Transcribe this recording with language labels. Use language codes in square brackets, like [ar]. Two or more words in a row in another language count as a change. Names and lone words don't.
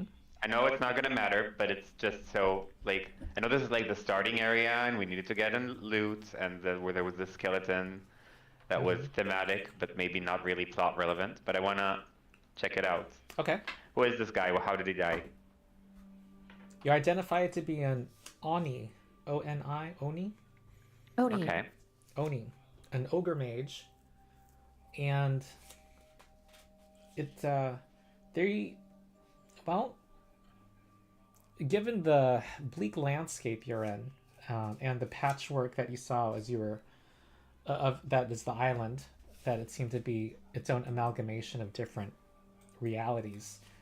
[en] I know it's not gonna matter, but it's just so, like, I know this is like the starting area, and we needed to get in loot, and where there was this skeleton that was thematic, but maybe not really plot relevant. But I wanna check it out. Okay. Who is this guy? How did he die? You identify it to be an Oni. O-N-I? Oni? Oni. Okay. Oni. An ogre mage. And it, well, given the bleak landscape you're in, and the patchwork that you saw as you were, of that is the island, that it seemed to be its own amalgamation of different realities.